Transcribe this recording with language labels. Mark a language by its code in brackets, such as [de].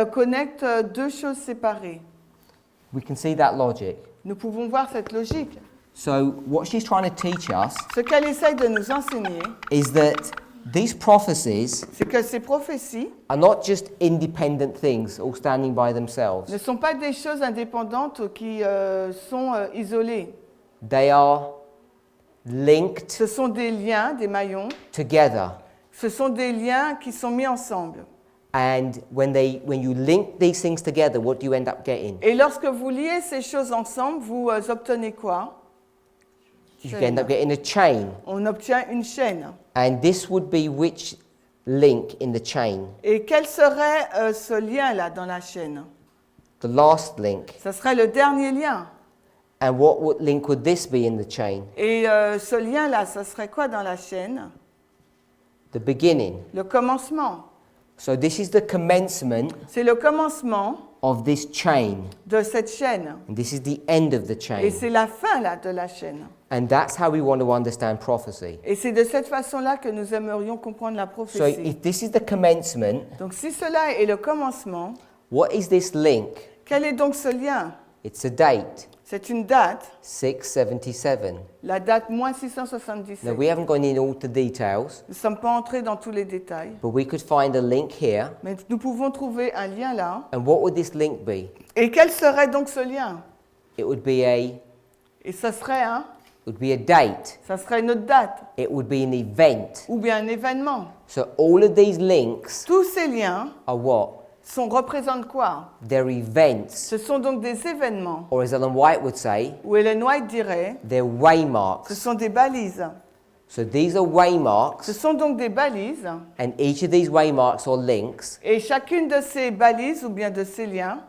[fr] connecte 2 choses séparées. [en] We can see that logic. [fr] Nous pouvons voir cette logique. [en] So what she's trying to teach us [fr] Ce qu'elle essaye de nous enseigner, [en] is that these prophecies [fr] c'est que ces prophéties [en] are not just independent things all standing by themselves. [fr] ne sont pas des choses indépendantes qui sont isolées. [en] They are linked [fr] Ce sont des liens, des maillons. [en] together. [fr] Ce sont des liens qui sont mis ensemble. [en] And when you link these things together, what do you end up getting? [fr] Et lorsque vous liez ces choses ensemble, vous obtenez quoi? [en] You end up getting a chain. [fr] On obtient une chaîne. [en] And this would be which link in the chain? [fr] Et quel serait ce lien-là dans la chaîne? [en] The last link. [fr] Ce serait le dernier lien. [en] And what link would this be in the chain? [fr] Et ce lien-là, ce serait quoi dans la chaîne? [en] the beginning. [fr] le commencement. [en] So this is the commencement [fr] C'est le commencement [en] of this chain. [fr] de cette chaîne. [en] And this is the end of the [fr] Et [en] chain. [fr] c'est la fin là, de la chaîne. [en] And that's how we want to understand prophecy. [fr] Et c'est de cette façon-là que nous aimerions comprendre la [en] So [fr] prophétie. [en] if this is the commencement, [fr] Donc si cela est le commencement, [en] what is this link? [fr] quel est donc ce lien? [en] It's a date, [fr] C'est une date, [en] 677. [fr] la date moins [en] Now [fr] 677. [en] we haven't gone in all the details, [fr] Nous ne sommes pas entrés dans tous les détails, [en] but we could find a link here. [fr] mais nous pouvons trouver un lien là. [en] And what would this link be? [fr] Et quel serait donc ce lien? [en] It would be a [fr] Et ça serait [en] date. [fr] ça serait une autre date, [en] It would be an event. [fr] ou bien un événement. [en] So all of these links [fr] Tous ces liens [en] are what? [fr] représentent quoi? [en] They're events. [fr] Ce sont donc des événements, [en] Or as Ellen White would say, [fr] ou Ellen White dirait, [en] they're [fr] ce [en] waymarks. [fr] sont des balises. [en] So these are [fr] Ce [en] waymarks, [fr] sont donc des balises, [en] and each of these waymarks or links, [fr] et chacune de ces balises, ou bien de ces liens,